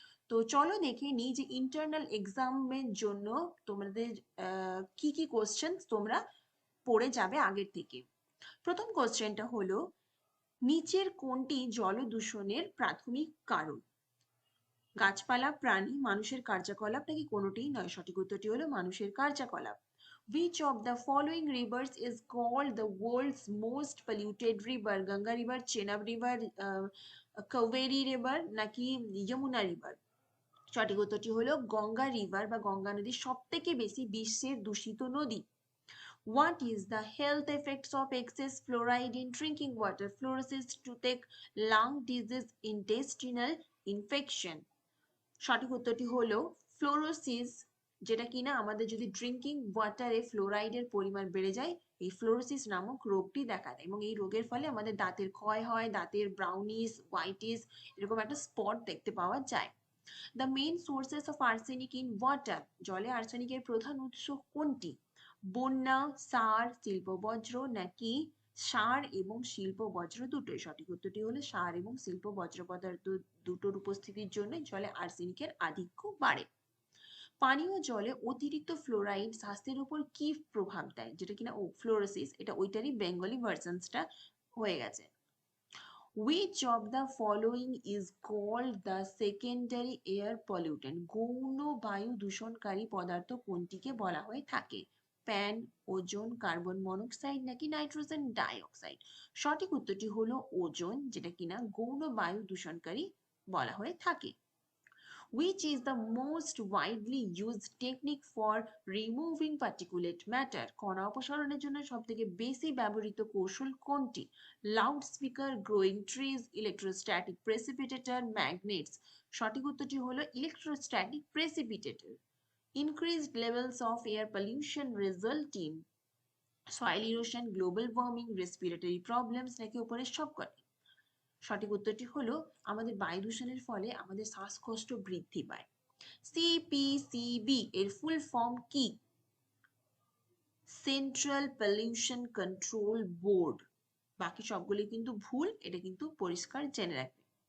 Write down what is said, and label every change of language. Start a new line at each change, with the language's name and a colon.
Bangla: তো চলো দেখে নিই যে ইন্টারনাল এক্সামের জন্য তোমাদের কি কি কোশ্চেন তোমরা পড়ে যাবে আগের থেকে। প্রথম কোশ্চেনটা হলো, নিচের কোনটি জল দূষণের প্রাথমিক কারণ? গাছপালা, প্রাণী, মানুষের কার্যকলাপ নাকি কোনোটিই নয়? সঠিক উত্তরটি হলো মানুষের কার্যকলাপ।
English: Which of the following rivers is called the world's most polluted river?
Bangla: Ganga river, Chenab river, Kaveri river নাকি যমুনা রিভার? সঠিক উত্তরটি হলো গঙ্গা রিভার বা গঙ্গা নদী সব থেকে বেশি বিশ্বের দূষিত নদী।
English: What is the health effects of excess fluoride in drinking water? Fluorosis, toothache, lung disease, intestinal infection.
Bangla: সঠিক উত্তরটি হলো ফ্লোরোসিস, যেটা কিনা আমাদের যদি ড্রিঙ্কিং ওয়াটারে ফ্লোরাইডের পরিমাণ বেড়ে যায় এই ফ্লোরোসিস নামক রোগটি দেখা দেয়, এবং এই রোগের ফলে আমাদের দাঁতের ক্ষয় হয়, দাঁতের ব্রাউনিস, হোয়াইটিস এরকম একটা স্পট দেখতে পাওয়া যায়।
English: the main sources of arsenic in water,
Bangla: জলে আর্সেনিকের প্রধান উৎস কোনটি? বন্যা, সার, শিল্প বজ্র নাকি সার এবং শিল্প বজ্র দুটোই? সঠিক উত্তরটি হলো সার এবং শিল্প বজ্র পদার্থ দুটোর উপস্থিতির জন্য জলে আর্সেনিকের আধিক্য বাড়ে। পানীয় জলে অতিরিক্ত ফ্লোরাইড স্বাস্থ্যের উপর কি প্রভাব দেয়? যেটা কিনা ফ্লোরোসিস, এটা ওইটারই বেঙ্গলি ভার্সনসটা হয়ে গেছে।
English: Which of the following is called the secondary air pollutant?
Bangla: গৌণ বায়ু দূষণকারী পদার্থ কোনটিকে বলা হয়ে থাকে? প্যান, ওজোন, কার্বন মনোক্সাইড নাকি নাইট্রোজেন ডাইঅক্সাইড? সঠিক উত্তরটি হলো ওজোন, যেটা কিনা গৌণ বায়ু দূষণকারী বলা হয়ে থাকে।
English: Which is the most widely used technique for removing particulate matter?
Bangla: কণা অপসারণের জন্য সবথেকে বেশি ব্যবহৃত কৌশল কোনটি? Loud speaker, growing trees, electrostatic প্রেসিপিটেটর, magnets? সঠিক উত্তরটি হলো electrostatic প্রেসিপিটেটর।
English: Increased levels of air pollution result in soil erosion, global warming, respiratory problems
Bangla: নাকি উপরের সবকটি? সঠিক উত্তরটি হলো আমাদের বায়ু দূষণের ফলে আমাদের শ্বাসকষ্ট বৃদ্ধি পায়। সিপিসিবি এর ফুল ফর্ম কি?
English: Central pollution control board.
Bangla: বাকি সবগুলি কিন্তু ভুল, এটা কিন্তু পরিষ্কার জেনে রাখবে।